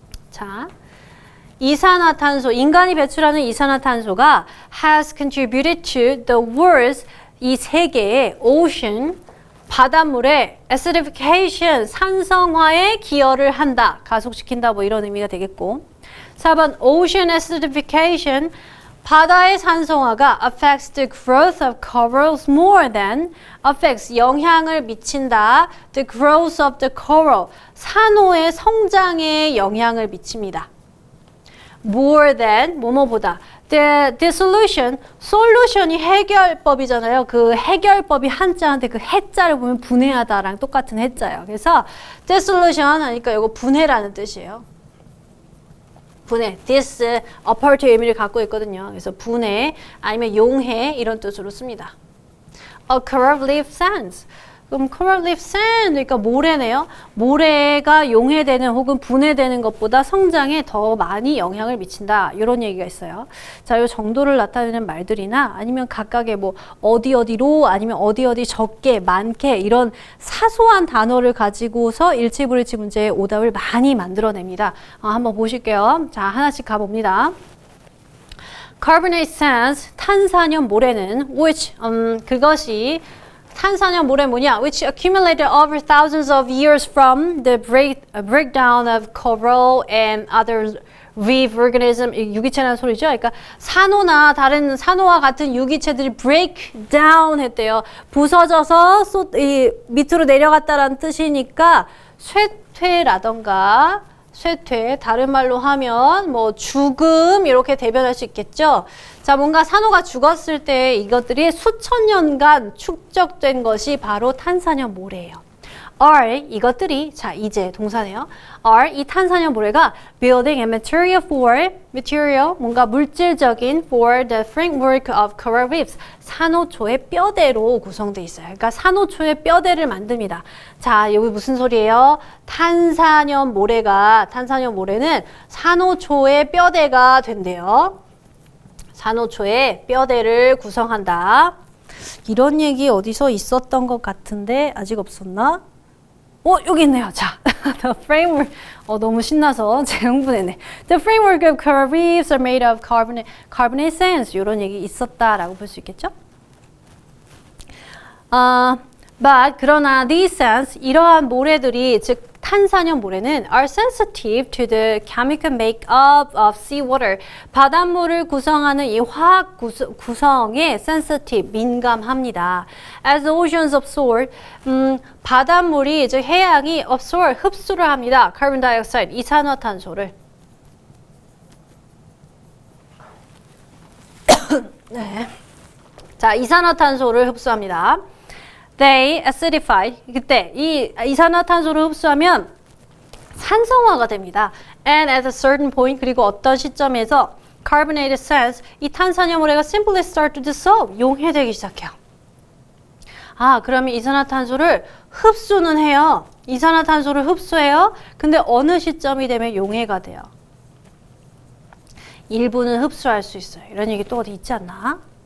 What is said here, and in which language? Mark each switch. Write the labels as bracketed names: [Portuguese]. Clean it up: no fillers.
[Korean] 자, 이산화탄소, 인간이 배출하는 이산화탄소가 [English] has contributed to the world's [Korean] 이 세계의 [English] ocean, [Korean] 바닷물의 [English] acidification, [Korean] 산성화에 기여를 한다, 가속시킨다 뭐 이런 의미가 되겠고 4번 [English] ocean acidification, [Korean] 바다의 산성화가 [English] affects the growth of corals more than affects [Korean] 영향을 미친다. [English] the growth of the coral [Korean] 산호의 성장에 영향을 미칩니다. [English] more than [Korean] 뭐뭐보다 [English] the solution solution이 [Korean] 해결법이잖아요. 그 해결법이 한자인데 그 해자를 보면 분해하다랑 똑같은 해자예요. 그래서 dissolution 하니까 이거 분해라는 뜻이에요. 분해, [English] this, apart [Korean] 의미를 갖고 있거든요. 그래서 분해, 아니면 용해 이런 뜻으로 씁니다. [English] A coral reef sands. [Korean] 그럼 [English] coral reef sand, [Korean] 그러니까 모래네요. 모래가 용해되는 혹은 분해되는 것보다 성장에 더 많이 영향을 미친다. 이런 얘기가 있어요. 자, 이 정도를 나타내는 말들이나 아니면 각각의 뭐 어디로 아니면 어디 적게, 많게 이런 사소한 단어를 가지고서 일치불일치 문제의 오답을 많이 만들어냅니다. 한번 보실게요. 자, 하나씩 가봅니다. [English] Carbonate sands, [Korean] 탄산염 모래는 [English] which, [Korean] 그것이 탄산염 모래 뭐냐? [English] Which accumulated over thousands of years from the breakdown of coral and other reef organism. [Korean] 유기체라는 소리죠. 그러니까 산호나 다른 산호와 같은 유기체들이 [English] break down [Korean] 했대요. 부서져서 밑으로 내려갔다라는 뜻이니까 쇠퇴라던가 쇠퇴, 다른 말로 하면 뭐 죽음 이렇게 대변할 수 있겠죠. 자, 뭔가 산호가 죽었을 때 이것들이 수천 년간 축적된 것이 바로 탄산염 모래예요. [English] are [Korean] 이것들이 자 이제 동사네요. [English] are [Korean] 이 탄산염 모래가 [English] building a material [Korean] 뭔가 물질적인 [English] for the framework of coral reefs [Korean] 산호초의 뼈대로 구성되어 있어요. 그러니까 산호초의 뼈대를 만듭니다. 자, 여기 무슨 소리예요? 탄산염 모래는 산호초의 뼈대가 된대요. 산호초의 뼈대를 구성한다. 이런 얘기 어디서 있었던 것 같은데 아직 없었나? 여기 있네요. 자, [English] the framework. [Korean] 너무 신나서 제 흥분했네. [English] The framework of coral reefs are made of carbonate sands. [Korean] 이런 얘기 있었다라고 볼 수 있겠죠? [English] But [Korean] 그러나 [English] these sands, [Korean] 이러한 모래들이 즉 탄산염 모래는 [English] are sensitive to the chemical makeup of seawater. [Korean] 바닷물을 구성하는 이 화학 구성에 sensitive, 민감합니다. [English] As the oceans absorb, [Korean] 바닷물이 즉 해양이 [English] absorb, [Korean] 흡수를 합니다. [English] carbon dioxide, [Korean] 이산화탄소를. 네. 자, 이산화탄소를 흡수합니다. [English] they acidify. [Korean] 그때 이 이산화탄소를 흡수하면 산성화가 됩니다. [English] And at a certain point, [Korean] 그리고 어떤 시점에서 [English] carbonated sands, [Korean] 이 탄산염모래가 [English] simply start to dissolve, [Korean] 용해되기 시작해요. 아, 그러면 이산화탄소를 흡수는 해요. 이산화탄소를 흡수해요. 근데 어느 시점이 되면 용해가 돼요. 일부는 흡수할 수 있어요. 이런 얘기 또 어디 있지 않나?